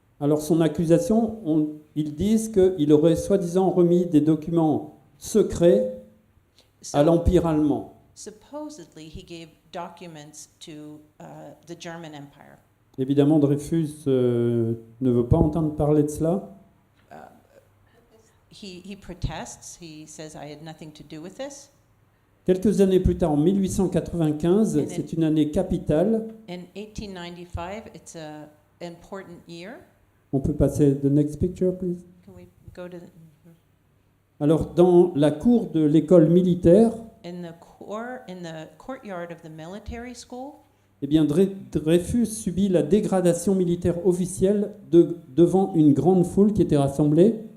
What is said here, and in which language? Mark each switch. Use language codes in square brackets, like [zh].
[fr] Alors son accusation, ils disent qu'il aurait soi-disant remis des documents secrets à [en] So, [fr] l'Empire allemand. [en] supposedly, he gave documents to the German Empire. [fr] Évidemment, Dreyfus ne veut pas entendre parler de cela. [en] He protests. He says, I had nothing to do with this. [fr] Quelques années plus tard, en 1895, [en] And [fr] c'est une année capitale. [en] In 1895, it's an important year. [fr] On peut passer [en] the next picture, please. Can we go to [fr] Alors, dans la cour de l'école militaire, [en] in the courtyard of the military school? [fr] eh bien, Dreyfus subit la dégradation militaire officielle devant une grande foule qui était rassemblée.